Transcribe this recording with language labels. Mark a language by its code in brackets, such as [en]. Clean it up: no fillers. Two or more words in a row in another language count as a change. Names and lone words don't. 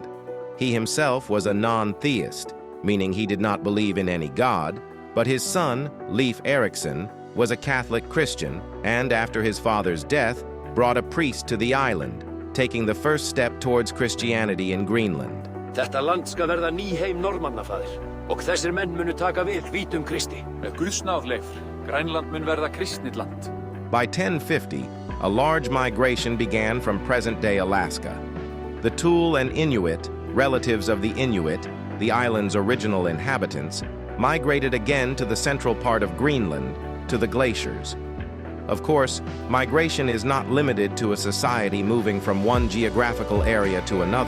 [en] He himself was a non-theist, meaning he did not believe in any god, but his son, Leif Erikson, was a Catholic Christian and, after his father's death, brought a priest to the island, taking the first step towards Christianity in Greenland. [is] Þetta land skal verða ný heim Normanna, faðir, og þessir menn munu taka við hvítum Kristi. Með Guðs náð, Leif, Grænland mun verða kristnit land. [en] By 1050, a large migration began from present-day Alaska. The Thule and Inuit, relatives of the Inuit, the island's original inhabitants, migrated again to the central part of Greenland, to the glaciers. Of course, migration is not limited to a society moving from one geographical area to another.